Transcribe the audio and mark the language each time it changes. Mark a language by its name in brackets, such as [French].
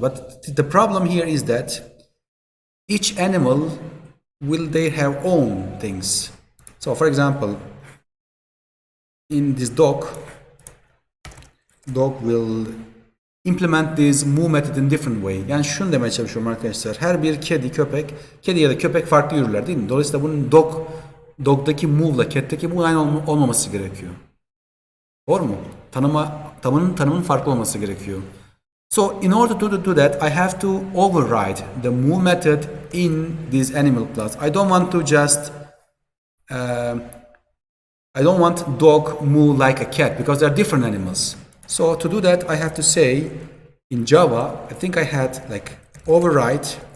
[English] But the problem here is that each animal they have own things. So for example, in this dog will implement this move method in different way. [Turkish] Yani şunu demeye çalışıyorum arkadaşlar. Her bir kedi ya da köpek farklı yürürler değil mi? Dolayısıyla bunun dog'daki move'la cat'teki move aynı olmaması gerekiyor. Doğru mu? Tanımın farklı olması gerekiyor. [English] So in order to do that, I have to override the move method in this animal class. I don't want to just I don't want dog move like a cat because they're different animals. So to do that, I have to say in Java, I think I had like override.